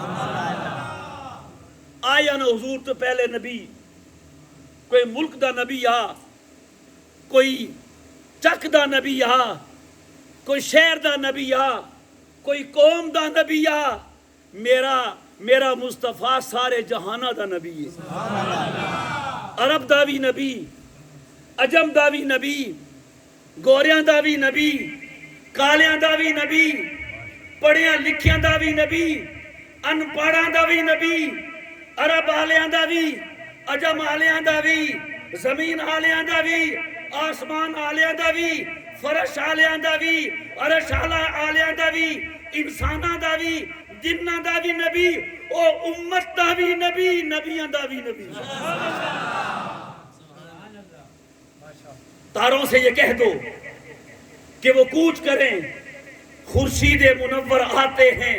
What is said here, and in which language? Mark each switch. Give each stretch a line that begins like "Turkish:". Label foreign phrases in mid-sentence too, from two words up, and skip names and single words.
Punjabi: آیا نا حضور تو پہلے نبی کوئی ملک دا نبی آ کوئی چک دا نبی آ کوئی شہر دا نبی آ کوئی قوم دا نبی آ. میرا مصطفیٰ سارے جہانہ دا نبی ہے. عرب دا بھی نبی عجم دا بھی نبی گوریاں دا بھی نبی کالیاں دا بھی نبی پڑھیاں لکھیاں دا بھی نبی ان پڑھاں دا بھی نبی عرب آلیاں دا بھی عجم آلیاں دا بھی زمین آلیاں دا بھی آسمان آلیاں دا بھی فرش آلیاں دا بھی عرش آلیاں دا بھی انساناں دا بھی جنہ دا بھی نبی او امت دا بھی نبی نبیاں دا بھی نبی.
Urdu: تاروں سے یہ کہہ دو کہ وہ کوچ کریں خورشید منور آتے ہیں.